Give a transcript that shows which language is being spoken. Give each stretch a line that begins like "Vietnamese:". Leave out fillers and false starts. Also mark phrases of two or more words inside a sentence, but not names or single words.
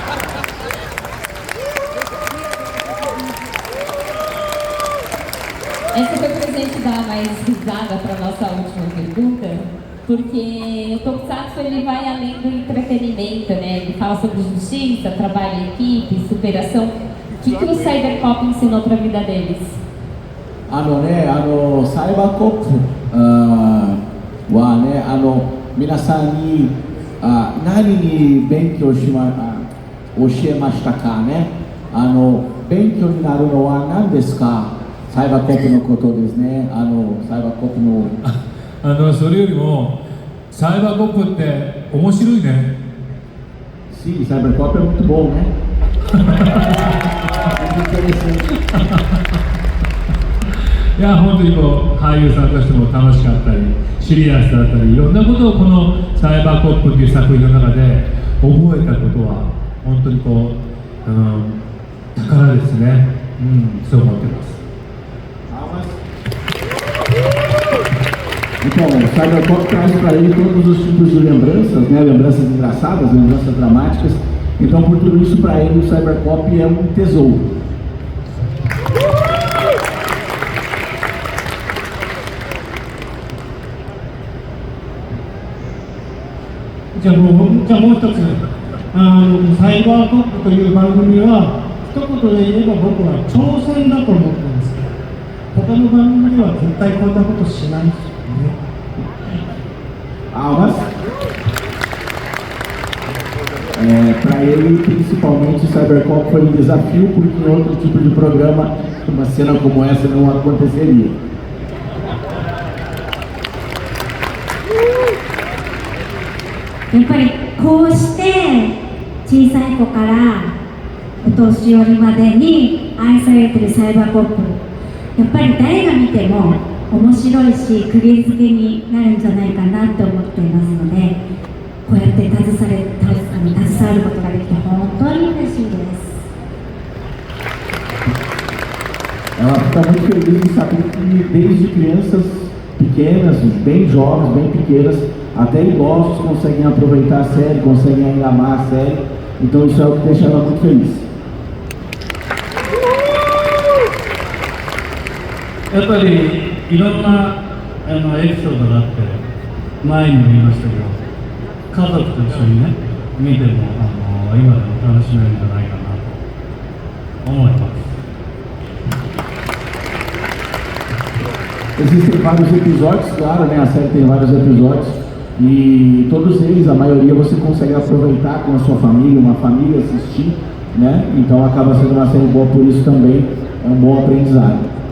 Portuguese: Essa foi o presente da mais risada para nossa última pergunta, porque o Tokusatsu ele vai além do entretenimento, né? Ele fala sobre justiça, trabalho em equipe, superação. O que o Cybercop ensinou para a vida deles?
Japanese: サイバーコップはね、皆さんに何に勉強教えましたかね。勉強になるのは何ですか。サイバーコップのことですね。サイバーコップのそれよりもサイバーコップって面白いね。
Portuguese: Sim, Cybercop é muito bom, né? Muito interessante.
Japanese: いや本当に俳優さんとしても楽しかったりシリアスだったりいろんなことをこの「サイバーコップ」という作品の中で覚えたことは本当に宝ですね、そう思ってます。
Portuguese: Então, o Cyberpop traz para ele todos os tipos de lembranças, né? Lembranças engraçadas, lembranças dramáticas. Então, por tudo isso, para ele, o Cyberpop é um tesouro.
Japanese: じゃあもう一つ、サイバーコップという番組は一言で言えば僕は挑戦だと思ってます。他の番組では絶対こんなことしないですよね。
Portuguese: Para ele, principalmente, o Cybercop foi um desafio, porque em outro tipo de programa, uma cena como essa não aconteceria.
Japanese: やっぱりこうして小さい子からお年寄りまでに愛されているサイバーコップ、やっぱり誰が見ても面白いし釘付けになるんじゃないかなと思っていますので、こうやって携わることができて本当に嬉しいです。
Portuguese: Ela fica muito feliz em saber que desde crianças pequenas, bem jovens, bem pequenas, até idosos conseguem aproveitar a série, conseguem ainda amar a série. Então isso é o que deixa ela muito feliz.
Japanese: やっぱりいろんなエピソードがあって前にも言いましたけど、家族と一緒にね見ても今でも楽しめるんじゃないかなと思います。
Portuguese: Existem vários episódios, claro, né? A série tem vários episódios e todos eles, a maioria, você consegue aproveitar com a sua família, uma família assistir, né? Então acaba sendo uma série boa, por isso também é um bom aprendizado.